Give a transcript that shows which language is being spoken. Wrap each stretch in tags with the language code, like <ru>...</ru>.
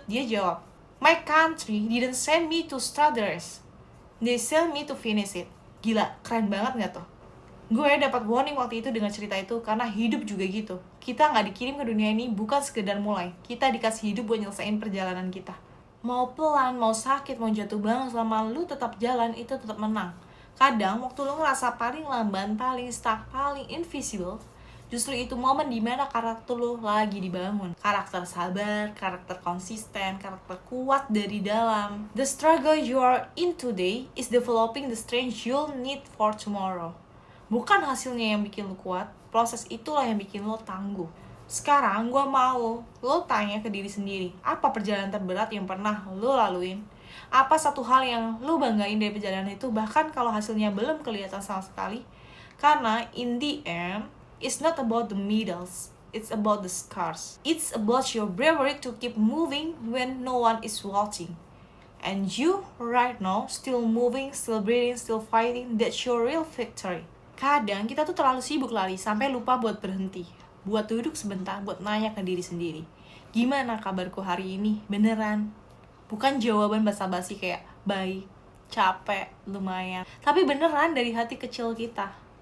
<id>Dia jawab,</id> <en>my country didn't send me to start the race. They sent me to finish it.</en> <id>Gila, keren banget gak tuh? Gue dapat warning waktu itu dengan cerita itu karena hidup juga gitu. Kita gak dikirim ke dunia ini bukan sekedar mulai. Kita dikasih hidup buat nyelesain perjalanan kita. Mau pelan, mau sakit, mau jatuh bangun, selama lu tetap jalan, itu tetap menang. Kadang waktu lu ngerasa paling lamban, paling stuck, paling invisible, justru itu momen dimana karakter lo lagi dibangun. Karakter sabar, karakter konsisten, karakter kuat dari dalam.</id> <en>The struggle you are in today is developing the strength you'll need for tomorrow.</en> <id>Bukan hasilnya yang bikin lo kuat, proses itulah yang bikin lo tangguh. Sekarang gue mau lo tanya ke diri sendiri, apa perjalanan terberat yang pernah lo laluin? Apa satu hal yang lo banggain dari perjalanan itu, bahkan kalau hasilnya belum kelihatan sama sekali? Karena</id> <en>in the end, it's not about the medals, it's about the scars. It's about your bravery to keep moving when no one is watching. And you, right now, still moving, still breathing, still fighting, that's your real victory.</en> <id>Kadang kita tuh terlalu sibuk lari sampai lupa buat berhenti, buat duduk sebentar, buat nanya ke diri sendiri, gimana kabarku hari ini? Beneran? Bukan jawaban basa-basi kayak baik, capek, lumayan, tapi beneran dari hati kecil kita.</id>